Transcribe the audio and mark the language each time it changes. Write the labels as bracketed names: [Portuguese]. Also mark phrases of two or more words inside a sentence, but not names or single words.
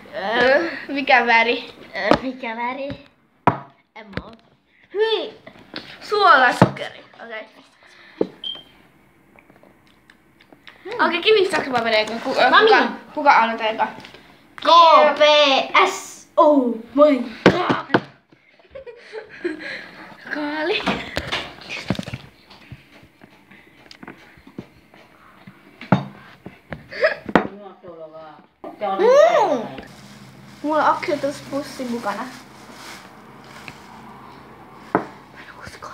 [Finnish] Mikä väri? Mikä väri? En mä oo. Hyi! Suolasokeri. Okei. Okei, kivisaksipaperi. Kuka aloittaa eka? KPS! [English] Oh my god! [Finnish] Kaali. Mulla on oksentuspussi mukana. Mä en usko.